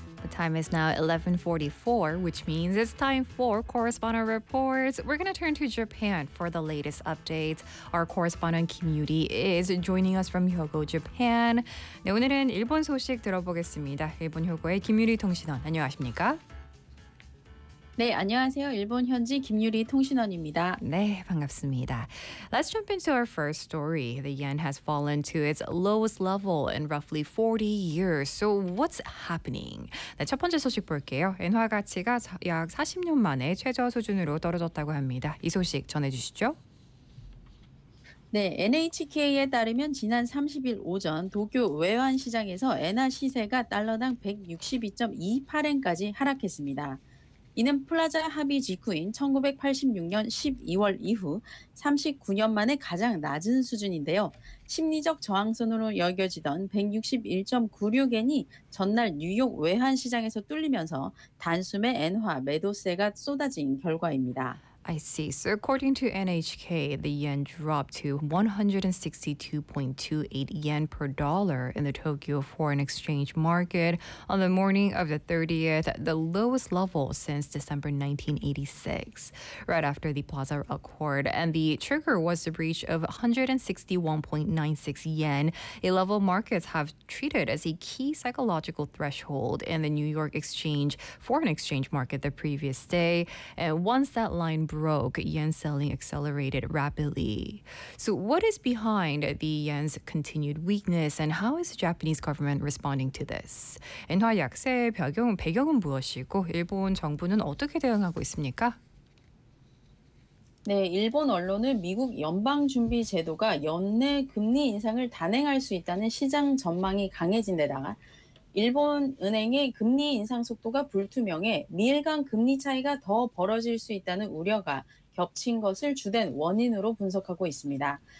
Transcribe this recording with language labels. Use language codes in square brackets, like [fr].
[en] Time is now 11:44, which means it's time for Correspondent Reports. We're going to turn to Japan for the latest updates. Our correspondent Kim Yuri is joining us from Hyogo, Japan. [ko] 네, 오늘은 일본 소식 들어보겠습니다. 일본 효고의 김유리 통신원, 안녕하십니까? 네, 안녕하세요. 일본 현지 김유리 통신원입니다. 네, 반갑습니다. [en] Let's jump into our first story. The yen has fallen to its lowest level in roughly 40 years. So what's happening? [ko] 네, 첫 번째 소식 볼게요. 엔화 가치가 약 40년 만에 최저 수준으로 떨어졌다고 합니다. 이 소식 전해주시죠. 네, NHK에 따르면 지난 30일 오전 도쿄 외환시장에서 엔화 시세가 달러당 162.28엔까지 하락했습니다. 이는 플라자 합의 직후인 1986년 12월 이후 39년 만에 가장 낮은 수준인데요. 심리적 저항선으로 여겨지던 161.96엔이 전날 뉴욕 외환시장에서 뚫리면서 단숨에 엔화 매도세가 쏟아진 결과입니다. [en] I see. So according to NHK, the yen dropped to 162.28 yen per dollar in the Tokyo foreign exchange market on the morning of the 30th, the lowest level since December 1986, right after the Plaza Accord. And the trigger was the breach of 161.96 yen, a level markets have treated as a key psychological threshold in the New York exchange foreign exchange market the previous day. And once that line broke, yen selling accelerated rapidly. So what is behind the yen's continued weakness and how is the Japanese government responding to this? [ko] 엔화 약세의 배경은 무엇이고 일본 정부는 어떻게 대응하고 있습니까? 네, 일본 언론은 미국 연방준비제도가 연내 금리 인상을 단행할 수 있다는 시장 전망이 강해진 데다가 일본 은행의 금리 인상 속도가 불투명해 미일간 금리 차이가 더 벌어질 수 있다는 우려가 겹친 것을 주된 원인으로 분석하고 있습니다.